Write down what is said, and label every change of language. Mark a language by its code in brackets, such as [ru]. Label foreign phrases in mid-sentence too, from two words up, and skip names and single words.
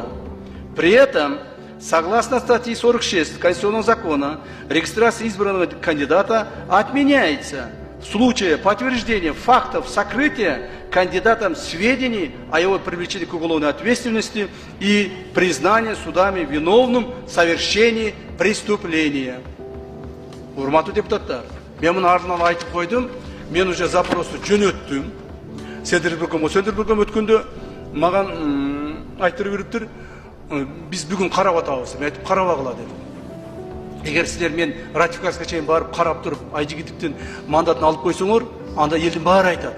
[ru] При этом, согласно статье 46 Конституционного закона, регистрация избранного кандидата отменяется в случае подтверждения фактов сокрытия кандидатом сведений о его привлечении к уголовной ответственности и признания судами виновным в совершении преступления. [ky] Урматтуу депутаттар, мен муну артынан айтып койдум, мен уже запросты жөнөттүм. Сөндүрбөгөм өткөндө маган айтырып бериптир, биз бүгүн карап атабыз. Мен айтып карабагыла дедим. Эгер силер мен ратификацияга чейин барып карап туруп, Айжигитовдун мандатын алып койсоңор, анда элдин баары айтат.